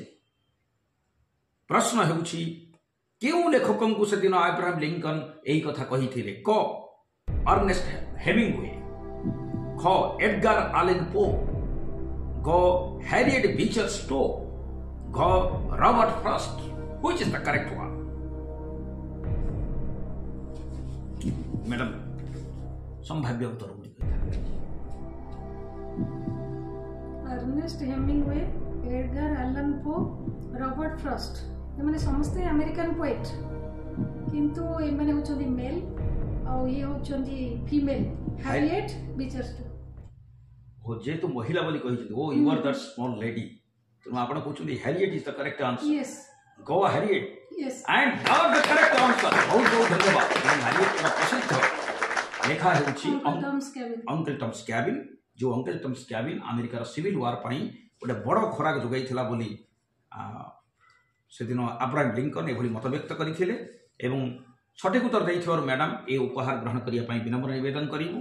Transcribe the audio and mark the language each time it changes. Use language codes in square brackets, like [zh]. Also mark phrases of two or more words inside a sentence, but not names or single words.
[or] ପ୍ରଶ୍ନ ହେଉଛି, କେଉଁ ଲେଖକଙ୍କୁ ସେଦିନ ଆବ୍ରାହମ ଲିଙ୍କନ ଏହି କଥା କହିଥିଲେ? କ ଅର୍ନେଷ୍ଟ ହେମିଙ୍ଗୱେ, ଖ ଏଡଗାର ଆଲେନ ପୋ, ଗ ହ୍ୟାରିଏଟ ବିଚର ଷ୍ଟୋ, ଘ ରବର୍ଟ ଫ୍ରଷ୍ଟ। [en] Which is the correct one? [or] ମ୍ୟାଡ଼ାମ, ସମ୍ଭାବ୍ୟ ଉତ୍ତର ଗୁଡ଼ିକ ଅର୍ନେଷ୍ଟ ହେମିଙ୍ଗୱେ, ଏଡଗାର ଆଲାନ ପୋ, ରବର୍ଟ ଫ୍ରଷ୍ଟ, ଏମାନେ ସମସ୍ତେ [en] American poet, [or] କିନ୍ତୁ ଏମାନେ ହେଉଛନ୍ତି ମେଲ୍ ଆଉ ଇଏ ହେଉଛନ୍ତି ଫିମେଲ୍, ହ୍ୟାରିଏଟ ବିଚର ଷ୍ଟୋ। ଓ ଯେହେତୁ ମହିଳା ବୋଲି କହିଛନ୍ତି, ଓ [en] you are that small lady, [or] ତେଣୁ ଆପଣ କହୁଛନ୍ତି [en] Harriet is the correct answer. [or] ୟେସ୍ [en] Go Harriet. [or] ୟେସ୍। [en] And got the correct answer. [or] ବହୁତ ବହୁତ ଧନ୍ୟବାଦ। ହ୍ୟାରିଏଟର ପ୍ରସିଦ୍ଧ ଲେଖା ହେଉଛି ଅଙ୍କଲ ଟମ୍ସ କ୍ୟାବିନ୍। ଯେଉଁ ଅଙ୍କଲ ଟମ୍ସ କ୍ୟାବିନ୍ ଆମେରିକାର [en] civil war [or] ପାଇଁ ଗୋଟେ ବଡ଼ ଖୋରାକ ଯୋଗାଇଥିଲା ବୋଲି ସେଦିନ ଆବ୍ରାହମ ଲିଙ୍କନ ଏଭଳି ମତବ୍ୟକ୍ତ କରିଥିଲେ। ଏବଂ ସଠିକ ଉତ୍ତର ଦେଇଥିବାରୁ ମ୍ୟାଡ଼ାମ ଏ ଉପହାର ଗ୍ରହଣ କରିବା ପାଇଁ ବିନମ୍ର ନିବେଦନ କରିବୁ।